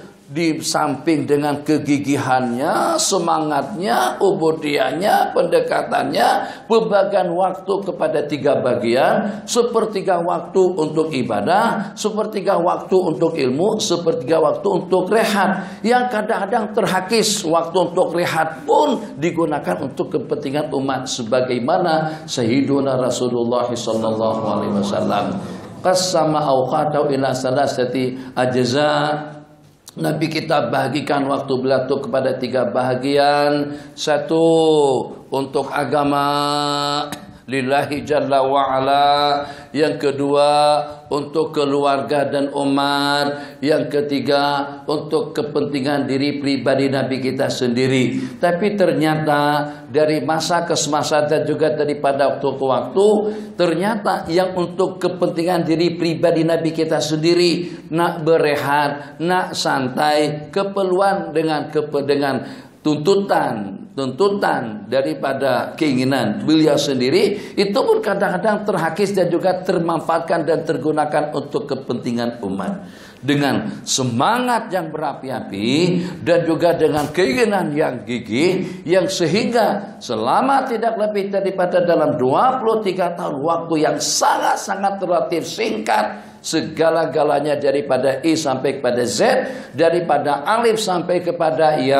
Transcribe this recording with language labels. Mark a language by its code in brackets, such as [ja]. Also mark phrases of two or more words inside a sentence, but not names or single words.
[ms] Di samping dengan kegigihannya, semangatnya, ubudiahnya, pendekatannya, pembagian waktu kepada 3 bagian, 1/3 waktu untuk ibadah, 1/3 waktu untuk ilmu, 1/3 waktu untuk rehat. Yang kadang-kadang terhakis waktu untuk rehat pun digunakan untuk kepentingan umat, sebagaimana Sayyiduna Rasulullah [ar] صلى الله عليه وسلم قسم أوقاته إلى ثلاثة أجزاء. [ms] Nabi kita bagikan waktu beliau kepada 3 bahagian. 1 untuk agama [ar] لله جل وعلا. [ms] Yang kedua untuk keluarga dan umat. Yang ketiga untuk kepentingan diri pribadi Nabi kita sendiri. Tapi ternyata dari masa ke masa dan juga daripada waktu ke waktu, ternyata yang untuk kepentingan diri pribadi Nabi kita sendiri, nak berehat, nak santai, keperluan dengan tuntutan daripada keinginan beliau sendiri, itu pun kadang-kadang terhakis dan juga termanfaatkan dan tergunakan untuk kepentingan umat. Dengan semangat yang berapi-api dan juga dengan keinginan yang gigih, yang sehingga selama tidak lebih daripada dalam 23 tahun waktu yang sangat-sangat relatif singkat, segala-galanya daripada I sampai kepada Z, daripada alif sampai kepada ya,